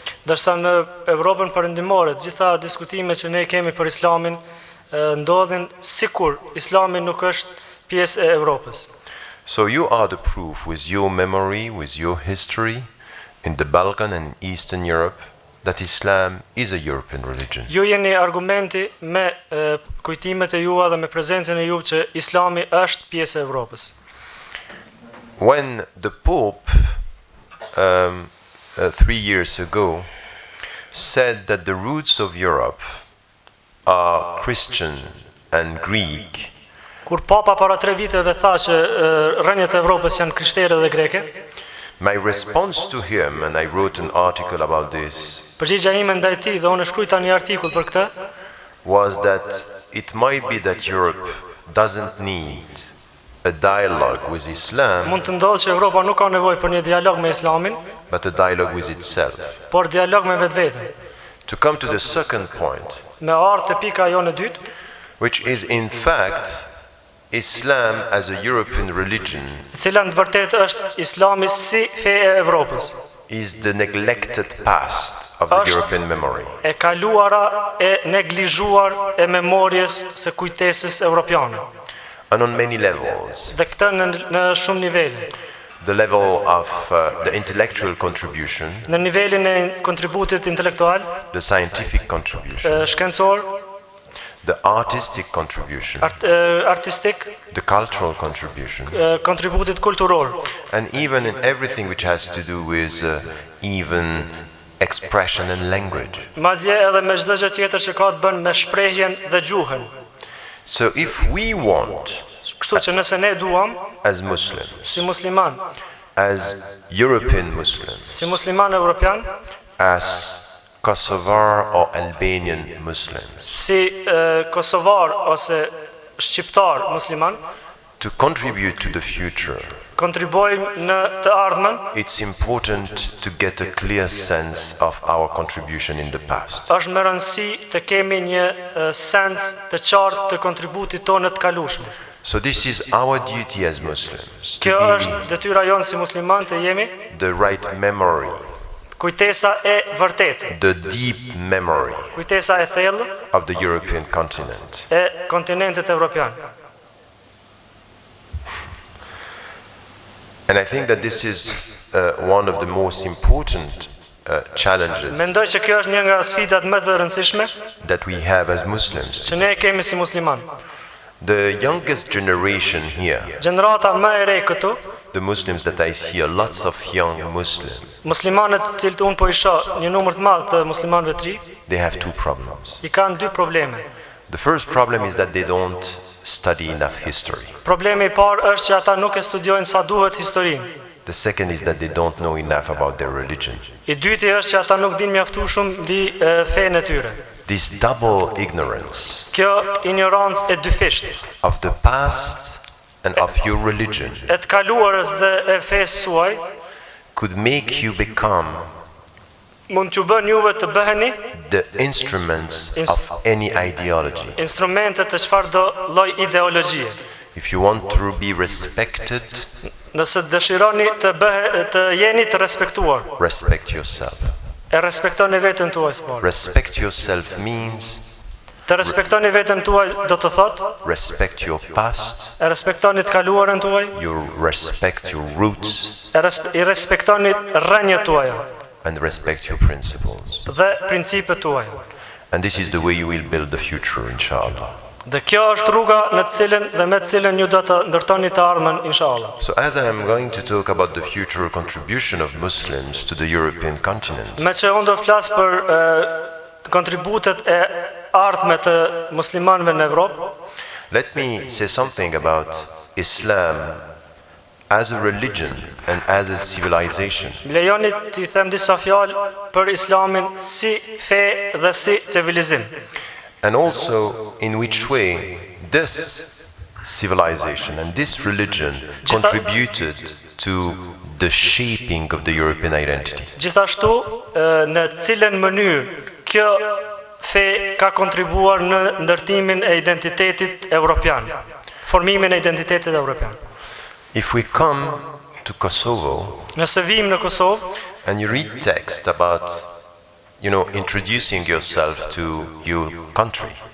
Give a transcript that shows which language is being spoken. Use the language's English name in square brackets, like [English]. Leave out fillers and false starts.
[Albanian] Dërsa në Evropën perëndimore, gjitha diskutimet që ne kemi për Islamin ndodhin sikur Islami nuk është pjesë e Evropës. [English] So you are the proof with your memory, with your history in the Balkan and Eastern Europe that Islam is a European religion. [Albanian] Ju jeni argumenti me kujtimet e jua dhe me prezencën e ju që Islami është pjesë e Evropës. [English] When the Pope 3 years ago said that the roots of Europe are Christian and Greek, [Albanian] Kur Papa para 3 viteve tha që rrënjët e Evropës janë krishtere dhe greke, [English] my response to him, and I wrote an article about this, [Albanian] përgjigja ime ndaj tij dhe unë shkruajta një artikull për këtë, [English] was that it might be that Europe doesn't need a dialogue with Islam, [Albanian] mund të ndodhë që Evropa nuk ka nevojë për një dialog me Islamin, [English] but a dialogue with itself. [Albanian] por dialog me vetveten. [English] To come to the second point, [Albanian] Me ardhë te pika jonë e dytë, [English] which is in fact Islam as a European religion [Albanian] e cila në të vërtetë është Islami si fe e Evropës. [English] is the neglected past of the [Albanian] Është [English] European memory. [Albanian] e kaluara e neglizhuar e memorjes së kujtesës evropiane. [English] And on many levels. [Albanian] Dhe këtë në shumë nivele. [English] The level of the intellectual contribution, [Albanian] Në nivelin e kontributit intelektual, [English] the scientific contribution, [Albanian] shkencor, [English] the artistic contribution, [Albanian] artistik, [English] the cultural contribution, [Albanian] kontributit kulturor, [English] and even in everything which has to do with even expression and language. [Albanian] madje edhe me çdo gjë tjetër që ka të bën me shprehjen dhe gjuhën. [English] So if we want, [Albanian] Kështu që nëse ne duam, [English] as Muslims, [Albanian] si musliman, [English] as European Muslims, [Albanian] si musliman evropian, [English] as Kosovar or Albanian Muslims, [Albanian] si kosovar ose shqiptar musliman, [English] to contribute to the future, [Albanian] kontribojmë në të ardhmen, [English] it's important to get a clear sense of our contribution in the past. [Albanian] është me rëndësi të kemi një sens të qartë të kontributit tonë të kalueshëm. [English] So this is our duty as Muslims, [Albanian] Kjo [English] to [Albanian] është detyra jonë si musliman të jemi [English] be the right memory, [Albanian] kujtesa e vërtetë, [English] the deep memory [Albanian] kujtesa e thellë [English] of the European continent. [Albanian] e kontinentit evropian. [English] And I think that this is one of the most important challenges [Albanian] Mendoj që kjo është një nga sfidat më të rëndësishme [English] that we have as Muslims. [Albanian] që ne kemi si musliman. [English] The youngest generation here, [Albanian] Gjenerata më e re këtu, [English] the Muslims that I see, are lots of young Muslims. [Albanian] muslimanët të cilët unë po i shoh, një numër të madh të muslimanëve të ri, [English] they have two problems. [Albanian] I kanë dy probleme. [English] The first problem is that they don't study enough history. [Albanian] Problemi I parë është që ata nuk e studiojnë sa duhet historinë. [English] The second is that they don't know enough about their religion. [Albanian] I dyti është që ata nuk dinë mjaftu shumë mbi fenë e tyre. [English] This double ignorance [Albanian] Kjo ignorancë e dyfishtë [English] of the past and of your religion [Albanian] e të kaluarës dhe e fesë suaj [English] could make you become [Albanian] mund t'ju bën juve të bëheni [English] the instruments of any ideology. [Albanian] instrumente të çfarëdo lloj ideologjie. [English] If you want to be respected, [Albanian] Nëse dëshironi të jeni të respektuar, [English] respect yourself. [Albanian] e respektoni veten tuaj së pari. [English] Respect yourself means [Albanian] Të respektoni veten tuaj do të thotë [English] respect your past, [Albanian] e respektoni të kaluarën tuaj, [English] you respect your roots, [Albanian] I respektoni rrënjët tuaja [English] and respect your principles. [Albanian] dhe principet tuaja. [English] And this is the way you will build the future, inshallah. [Albanian] Dhe kjo është rruga në të cilën dhe me të cilën ju do të ndërtoni të ardhmen inshallah. [English] So as I am going to talk about the future contribution of Muslims to the European continent, [Albanian] Me që unë do të flas për kontributet e ardhme të muslimanëve në Evropë, [English] let me say something about Islam as a religion and as a civilization. [Albanian] lejoni t'i them disa fjalë për Islamin si fe dhe si civilizim. [English] And also in which way this civilization and this religion contributed to the shaping of the European identity. [Albanian] Gjithashtu, në cilën mënyrë kjo fe ka kontribuar në ndërtimin e identitetit evropian, formimin e identitetit evropian. [English] If we come to Kosovo [Albanian] Nëse vim në Kosovë [English] and you read text about, introducing yourself to your country,